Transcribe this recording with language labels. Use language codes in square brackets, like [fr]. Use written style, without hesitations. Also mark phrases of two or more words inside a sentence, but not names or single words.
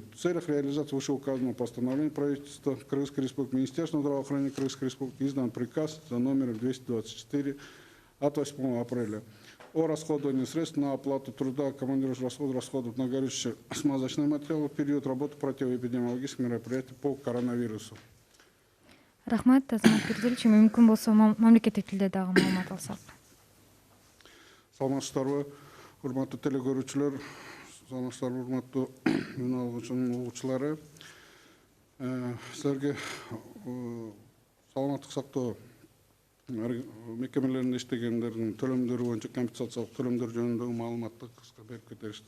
[ru] В целях реализации вышеуказанного постановления правительства Кыргызской Республики, Министерства здравоохранения Кыргызской Республики издан приказ за номером 224 от 8 апреля о расходовании средств на оплату труда, командировочных расходов на горючие смазочные материалы в период работы противоэпидемиологических мероприятий по коронавирусу. [ky] Рахмат, Азамат Бердиевич. Мүмкін болса мамлекеттик тилде дагы маалымат алсак. Саламатсыздарбы, урматтуу телекөрүүчүлөр, саламатсыздарбы, урматтуу мени алгычынын угуучулары. Силерге саламаттык сактоо мекемелеринде иштегендердин төлөмдөрү боюнча компенсациялык төлөмдөр жөнүндөгү маалыматты кыска берип кетерсиздер.